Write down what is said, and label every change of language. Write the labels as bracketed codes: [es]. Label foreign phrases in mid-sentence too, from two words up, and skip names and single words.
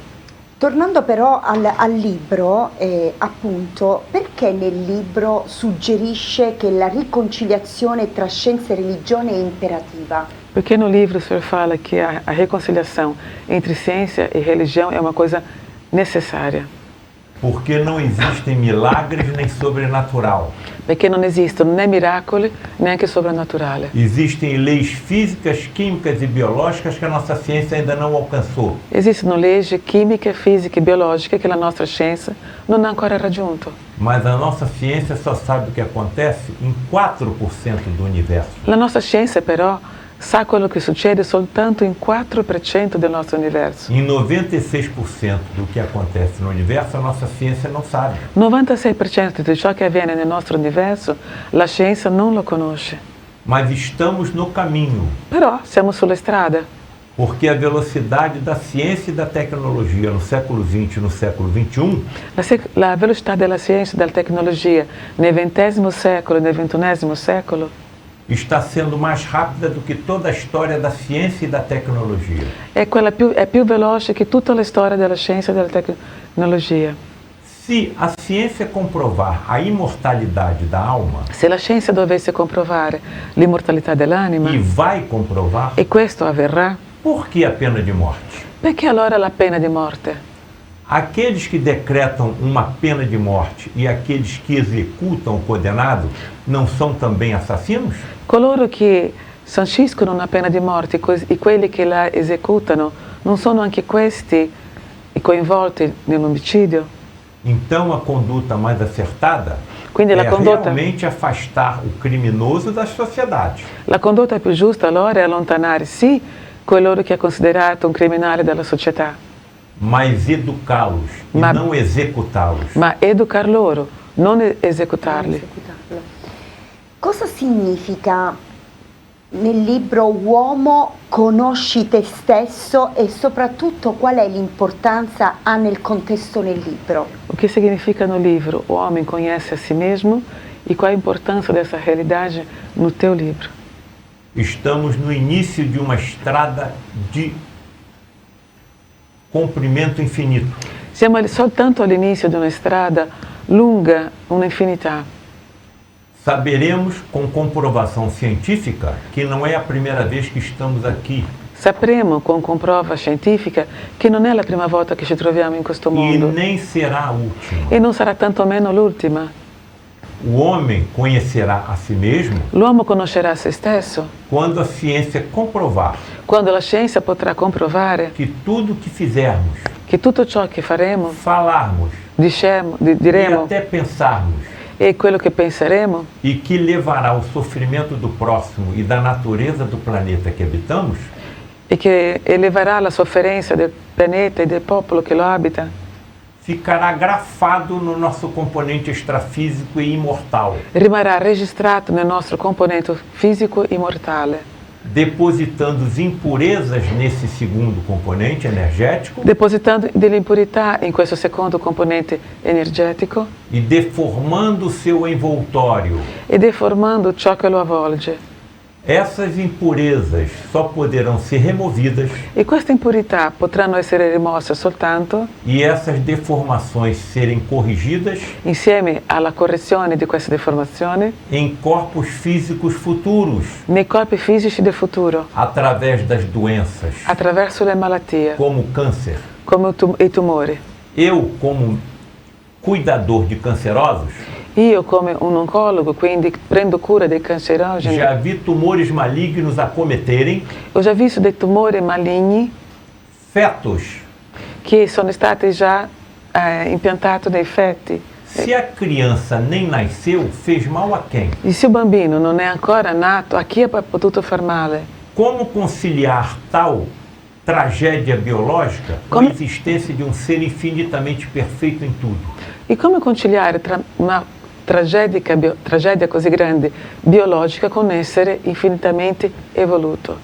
[it] Tornando però al libro, appunto, perché nel libro suggerisce che la riconciliazione tra scienza e religione è imperativa? [pt] Porque no livro o senhor fala que a reconciliação entre ciência e religião é uma coisa necessária. Porque não existem milagres nem sobrenatural. [it] Perché non esistono né miracoli neanche soprannaturale. [pt] Existem leis físicas, químicas e biológicas que a nossa ciência ainda não alcançou. [it] Esistono leggi chimiche, fisiche e biologiche che la nostra scienza non ha ancora raggiunto. [pt] Mas a nossa ciência só sabe o que acontece em 4% do universo. [it] La nostra scienza però sa quello che succede soltanto in 4% del nostro universo. [pt] Em 96% do que acontece no universo, a nossa ciência não sabe. [it] 96% di ciò che avviene nel nostro universo, la scienza non lo conosce. [pt] Mas estamos no caminho, [it] Però siamo sulla strada, [pt] porque a velocidade da ciência e da tecnologia no século XX e no século XXI [it] la velocità della scienza e della tecnologia nel XX secolo e nel XXI secolo [pt] está sendo mais rápida do que toda a história da ciência e da tecnologia. [it] È più veloce che tutta la storia della scienza e della tecnologia. [pt] Se a ciência comprovar a imortalidade da alma, [it] Se la scienza dovesse comprovare l'immortalità dell'anima, [pt] e vai comprovar, [it] e questo avverrà, [pt] por que a pena de morte? [it] perché allora la pena di morte? [pt] Aqueles que decretam uma pena de morte e aqueles que executam o condenado não são também assassinos? [it] Coloro che sanciscono una pena di morte e quelli che la esecutano, non sono anche questi i coinvolti nell'omicidio? [pt] Então a conduta mais acertada [it] Quindi [pt] é [it] la condotta, [pt] realmente afastar o criminoso da sociedade. [it] la condotta più giusta allora è allontanare sì coloro che è considerato un criminale dalla società, [pt] Mas educá-los e [it] Ma- [pt] não executá-los. [it] ma educar loro, non esecutarli. Cosa significa nel libro Uomo conosci te stesso e soprattutto qual è l'importanza ha nel contesto del libro? [pt] O que significa no livro O Homem Conhece a Si Mesmo e qual a importância dessa realidade no teu livro? Estamos no início de uma estrada de comprimento infinito. [it] Siamo soltanto all'inizio di una strada lunga, un'infinità. [pt] Saberemos com comprovação científica que não é a primeira vez que estamos aqui [it] Sapremo con comprova scientifica che non è la prima volta che ci troviamo in questo e mondo [pt] nem será a última. [it] e non sarà tantomeno l'ultima. [pt] O homem conhecerá a si mesmo [it] L'uomo conoscerà se stesso [pt] quando a ciência comprovar [it] quando la scienza potrà comprovare [pt] que tudo que fizermos, [it] che tutto ciò che faremo, [pt] falarmos e [it] diremo [pt] até pensarmos [it] e quello che penseremo [pt] e que levará ao sofrimento do próximo e da natureza do planeta que habitamos, [it] e che eleverà la sofferenza del pianeta e del popolo che lo abita, [pt] ficará grafado no nosso componente extrafísico e imortal, [it] rimarrà registrato nel nostro componente fisico immortale, [pt] depositando as impurezas nesse segundo componente energético [it] depositando delle impurità in questo secondo componente energetico [pt] e deformando o seu envoltório. [it] e deformando ciò che lo avvolge. [pt] Essas impurezas só poderão ser removidas [it] E queste impurità potranno essere rimosse soltanto [pt] e essas deformações serem corrigidas [it] insieme alla correzione di queste deformazioni [pt] em corpos físicos futuros, [it] nei corpi fisici del futuro, [pt] através das doenças, [it] attraverso le malattie, [pt] como o câncer. [it] come i tumori. [pt] Eu, como cuidador de cancerosos, [it] Io come un oncologo, quindi prendo cura dei cancerogeni, [pt] já vi tumores malignos acometerem [it] ho già visto dei tumori maligni [pt] fetos. [it] che sono stati già impiantati nei fetti. [pt] Se a criança nem nasceu, fez mal a quem? [it] E se o bambino non è ancora nato, a chi ha potuto far male? [pt] Como conciliar tal tragédia biológica com a Como- existência de um ser infinitamente perfeito em tudo? [it] E come conciliare tra una tragedia così grande biologica con un essere infinitamente evoluto?